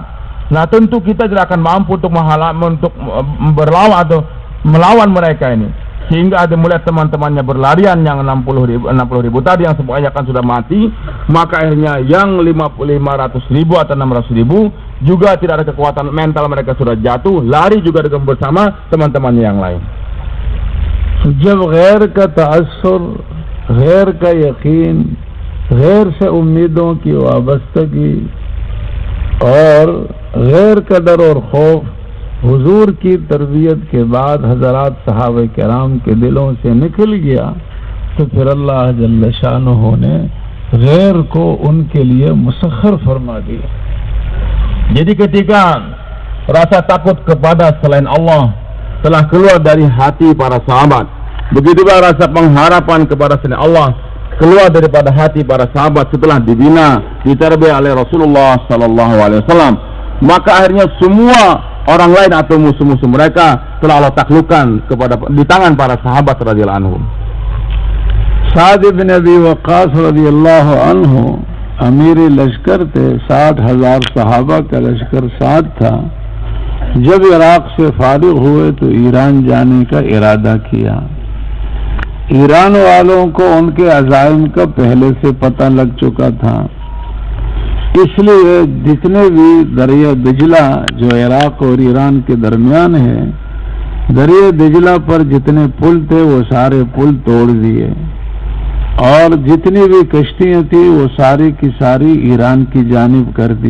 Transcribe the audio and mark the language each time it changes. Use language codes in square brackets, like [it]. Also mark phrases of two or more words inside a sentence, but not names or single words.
[id] Nah, tentu kita tidak akan mampu untuk berlawan atau melawan mereka ini. Sehingga ada melihat teman-temannya berlarian yang 60.000 tadi yang semuanya kan sudah mati. Maka akhirnya yang 500.000 atau 600.000 juga tidak ada kekuatan mental, mereka sudah jatuh, lari juga dengan bersama teman-temannya yang lain. [hi] जब गैर का तअस्सुर, गैर का यकीन, गैर से उम्मीदों की वाबस्तगी और गैर का डर और खौफ हुजूर की तरबियत के बाद हजरात सहाबे किराम के दिलों से निकल गया, तो फिर अल्लाह [ar] جل شأنه [hi] ने गैर को उनके लिए मुसख्खर फरमा दिया. [id] Jadi ketika rasa takut kepada selain Allah telah keluar dari hati para sahabat, begitulah rasa pengharapan kepada selain Allah keluar daripada hati para sahabat setelah dibina, ditarbiyah oleh Rasulullah [ar] صلى الله عليه وسلم. [id] Maka akhirnya semua orang lain atau musuh-musuh mereka telah Allah taklukkan di tangan para sahabat [ar] رضي الله عنهم. [hi] साद बिन अबी वक्कास [ar] رضي الله عنه [hi] अमीर लश्कर थे. 60,000 सहाबा का लश्कर साथ था. जब इराक से फारिग हुए तो ईरान जाने का इरादा किया. ईरान वालों को उनके अज़ाइम का पहले से पता लग चुका था, इसलिए जितने भी दरिया दिजला जो इराक और ईरान के दरमियान है, दरिया दिजला पर जितने पुल थे वो सारे पुल तोड़ दिए और जितनी भी कश्तियां थी वो सारी की सारी ईरान की जानिब कर दी.